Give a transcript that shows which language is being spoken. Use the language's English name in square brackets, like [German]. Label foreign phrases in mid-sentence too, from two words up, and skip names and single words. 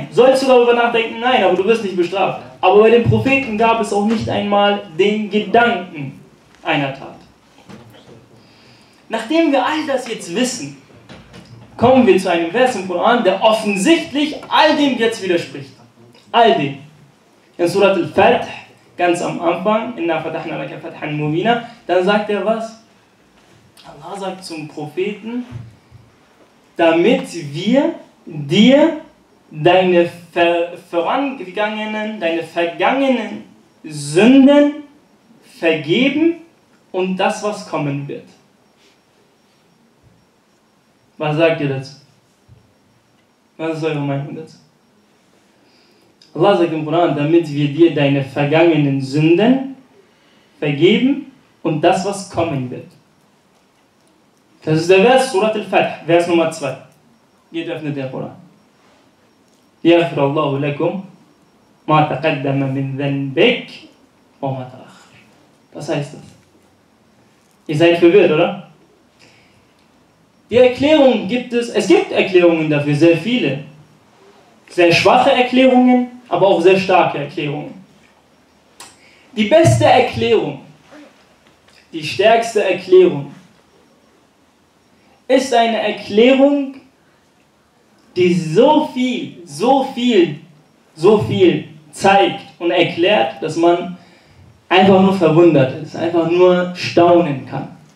[German] Sollst du darüber nachdenken? Nein, aber du wirst nicht bestraft. Aber bei den Propheten gab es auch nicht einmal den Gedanken einer Tat. Nachdem wir all das jetzt wissen, kommen wir zu einem Vers im Koran, der offensichtlich all dem jetzt widerspricht. All dem. In Surat al-Fath, ganz am Anfang, [Arabic] إنا فتحنا لك فتحا مبينا, [German] dann sagt er was? Allah sagt zum Propheten, damit wir dir deine vergangenen Sünden vergeben und das, was kommen wird. Was sagt ihr dazu? Was ist eure Meinung dazu? Allah sagt im Koran, damit wir dir deine vergangenen Sünden vergeben und das, was kommen wird. Das ist der Vers, Surat al-Fath, Vers Nummer 2. Geht, öffnet der Koran. [Arabic] يغفر الله لكم ما تقدم من ذنبك وما تأخر. [German] Was heißt das? Ihr seid verwirrt, oder? Die Erklärung gibt es gibt Erklärungen dafür, sehr viele. Sehr schwache Erklärungen, aber auch sehr starke Erklärungen. Die beste Erklärung, die stärkste Erklärung, ist eine Erklärung, die so viel zeigt und erklärt, dass man einfach nur verwundert ist, einfach nur staunen kann.